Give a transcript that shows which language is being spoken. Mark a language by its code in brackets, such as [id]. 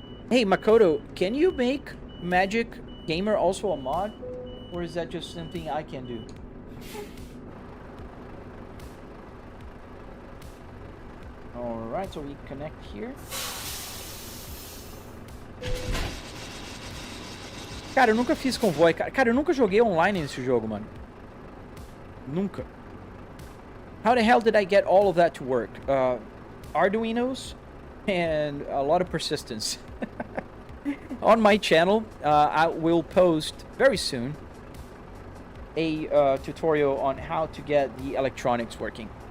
[en] Hey, Makoto, can you make Magic Gamer also a mod? Or is that just something I can do? Alright, so we connect here. [pt] Cara, eu nunca fiz convoy. Cara, eu nunca joguei online nesse jogo, mano. Nunca. [en] How the hell did I get all of that to work? Arduinos and a lot of persistence. On my channel, I will post very soon a tutorial on how to get the electronics working.